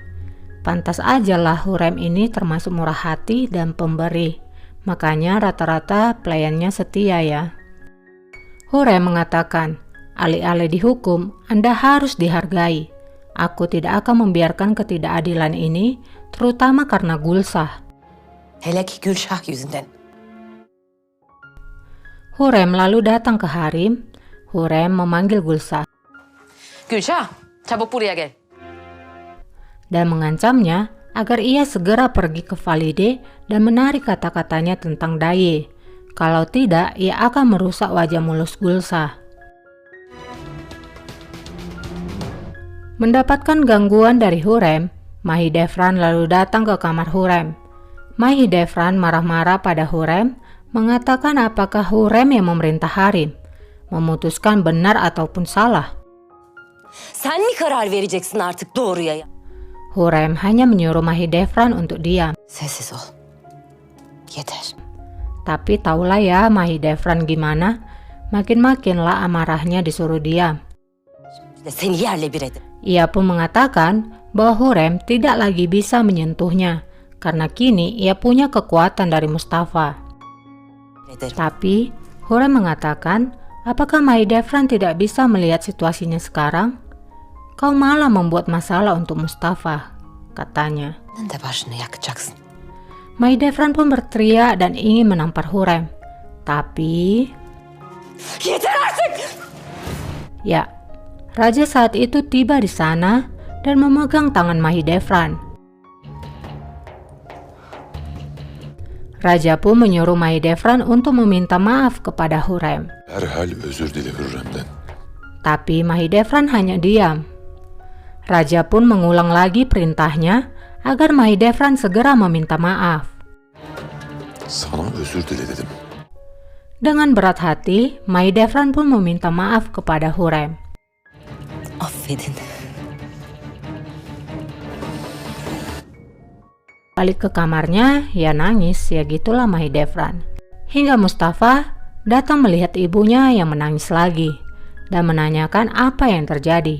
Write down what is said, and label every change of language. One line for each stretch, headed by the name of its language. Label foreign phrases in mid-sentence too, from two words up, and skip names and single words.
Indonesian: Pantas aja lah Hurrem ini termasuk murah hati dan pemberi. Makanya rata-rata pelayannya setia ya. Hurrem mengatakan, alih-alih dihukum, Anda harus dihargai. Aku tidak akan membiarkan ketidakadilan ini, terutama karena Gulsah.
Turkish: Hele ki Gülşah yüzünden.
Indonesian: Hurrem lalu datang ke Harim. Hurrem memanggil Gulsah
Turkish: Gülşah, çabuk buraya gel.
Indonesian: dan mengancamnya agar ia segera pergi ke Valide dan menarik kata-katanya tentang Daye. Kalau tidak, ia akan merusak wajah mulus Gulsah. Mendapatkan gangguan dari Hurrem, Mahidevran lalu datang ke kamar Hurrem. Mahidevran marah-marah pada Hurrem, mengatakan apakah Hurrem yang memerintah Harim, memutuskan benar ataupun salah.
Turkish: Sen mi karar vereceksin artık doğruya?
Indonesian: Hurrem hanya menyuruh Mahidevran untuk diam.
Turkish: Sessiz ol. Yeter.
Indonesian: Tapi taulah ya Mahidevran gimana, makin-makinlah amarahnya disuruh diam.
Turkish: Seni yerle bir edin.
Indonesian: Ia pun mengatakan bahwa Hurrem tidak lagi bisa menyentuhnya karena kini ia punya kekuatan dari Mustafa. Tapi Hurrem mengatakan, apakah Mahidevran tidak bisa melihat situasinya sekarang? Kau malah membuat masalah untuk Mustafa, katanya.
Turkish: Sen de başını yakacaksın.
Indonesian: Mahidevran pun berteriak dan ingin menampar Hurrem. Tapi...
Turkish: Yeter artık!
Indonesian: Ya, raja saat itu tiba di sana dan memegang tangan Mahidevran. Raja pun menyuruh Mahidevran untuk meminta maaf kepada Hurrem.
Turkish: Derhal özür dile Hürrem'den.
Indonesian: Tapi Mahidevran hanya diam. Raja pun mengulang lagi perintahnya agar Mahidevran segera meminta maaf.
Turkish: Sana özür dile dedim.
Indonesian: Dengan berat hati, Mahidevran pun meminta maaf kepada Hurrem.
Turkish: Affedin.
Indonesian: Balik ke kamarnya, ia nangis, ya gitulah Mahidevran. Hingga Mustafa datang melihat ibunya yang menangis lagi dan menanyakan apa yang terjadi.